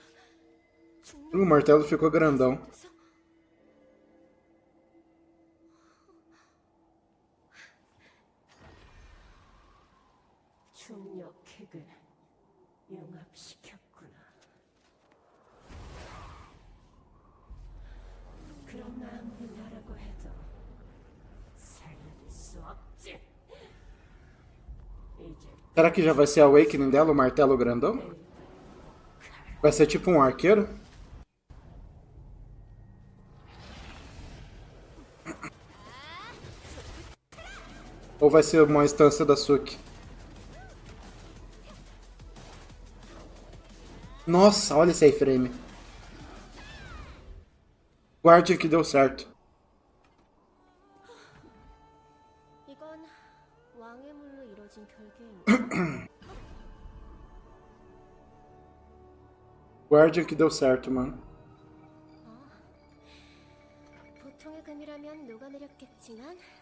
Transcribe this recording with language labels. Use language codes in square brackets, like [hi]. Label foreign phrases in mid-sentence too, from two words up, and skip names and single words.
[pt] O martelo ficou grandão. [ko] 중력핵을 융합시켰구나. 그럼 아무리 뭐라고 해도 살려줄 수 없지. 이제 [pt] Será que já vai ser a Awakening dela, o martelo grandão? Vai ser tipo um arqueiro? Ou vai ser uma instância da Suki? Nossa, olha esse iframe. Guardian que deu certo. [ko] 이건 왕의 물로 이루어진 결계인가? [pt] Guardian que deu certo, mano. [ko] 보통의 금이라면 녹아내렸겠지만